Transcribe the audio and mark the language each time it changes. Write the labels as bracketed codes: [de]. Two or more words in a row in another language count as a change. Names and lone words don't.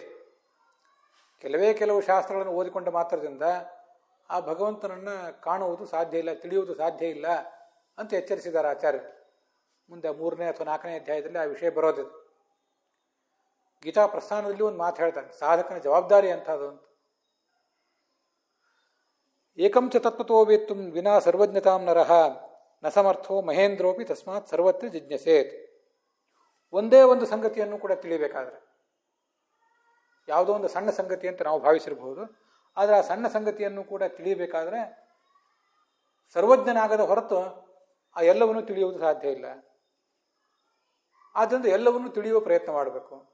[kn] ಕೆಲವು ಶಾಸ್ತ್ರಗಳನ್ನು ಓದಿಕೊಂಡ ಮಾತ್ರದಿಂದ ಆ ಭಗವಂತನನ್ನು ಕಾಣುವುದು ಸಾಧ್ಯ ಇಲ್ಲ, ತಿಳಿಯುವುದು ಸಾಧ್ಯ ಇಲ್ಲ ಅಂತ ಎಚ್ಚರಿಸಿದ್ದಾರೆ ಆಚಾರ್ಯರು. ಮುಂದೆ 3ನೇ ಅಥವಾ 4ನೇ ಅಧ್ಯಾಯದಲ್ಲಿ ಆ ವಿಷಯ ಬರೋದಿದೆ. ಗೀತಾ ಪ್ರಸ್ಥಾನದಲ್ಲಿ ಒಂದು ಮಾತು ಹೇಳ್ತಾರೆ, ಸಾಧಕನ ಜವಾಬ್ದಾರಿ ಅಂತದು ಅಂತ. [sa] ಏಕಂಚ ತತ್ವತೋ ವೇತ್ತು ವಿನಾ ಸರ್ವಜ್ಞತಾಂ ನರಃ ನ ಸಮರ್ಥೋ ಮಹೇಂದ್ರೋಪಿ ತಸ್ಮಾತ್ ಸರ್ವತ್ರ ಜಿಜ್ಞಸೇತ್. [kn] ಒಂದೇ ಒಂದು ಸಂಗತಿಯನ್ನು ಕೂಡ ತಿಳಿಬೇಕಾದ್ರೆ, ಯಾವುದೋ ಒಂದು ಸಣ್ಣ ಸಂಗತಿ ಅಂತ ನಾವು ಭಾವಿಸಿರಬಹುದು, ಆದರೆ ಆ ಸಣ್ಣ ಸಂಗತಿಯನ್ನು ಕೂಡ ತಿಳಿಯಬೇಕಾದ್ರೆ ಸರ್ವಜ್ಞನಾಗದ ಹೊರತು ಆ ಎಲ್ಲವನ್ನೂ ತಿಳಿಯುವುದು ಸಾಧ್ಯ ಇಲ್ಲ. ಆದ್ದರಿಂದ ಎಲ್ಲವನ್ನೂ ತಿಳಿಯುವ ಪ್ರಯತ್ನ ಮಾಡಬೇಕು.